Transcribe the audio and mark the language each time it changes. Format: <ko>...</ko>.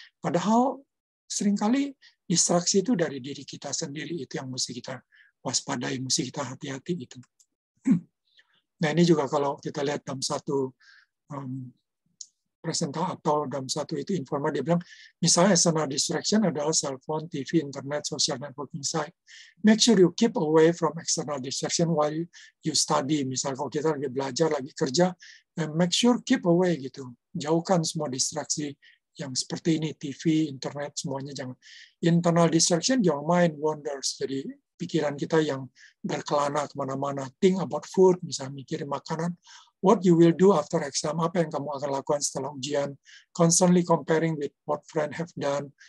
<id>Padahal seringkali distraksi itu dari diri kita sendiri, itu yang mesti kita waspadai, mesti kita hati-hati gitu. Nah ini juga kalau kita lihat dalam satu presentasi atau dalam satu itu informal, dia bilang misalnya</id> <en>external distraction</en> <id>adalah</id> <en>cell phone, TV, internet, social networking site. Make sure you keep away from external distraction while you study.</en> <id>Misalnya kalau kita lagi belajar, lagi kerja,</id> <en>make sure keep away</en> <id>gitu. Jauhkan semua distraksi yang seperti ini, TV, internet, semuanya jangan.</id> <en>Internal distraction, your mind wanders.</en> <id>Jadi pikiran kita yang berkelana kemana-mana.</id> <en>Think about food,</en> <id>misalnya mikirin makanan.</id> <en>What you will do after exam,</en> <id>apa yang kamu akan lakukan setelah ujian.</id> <en>Constantly comparing with what friend have done.</en>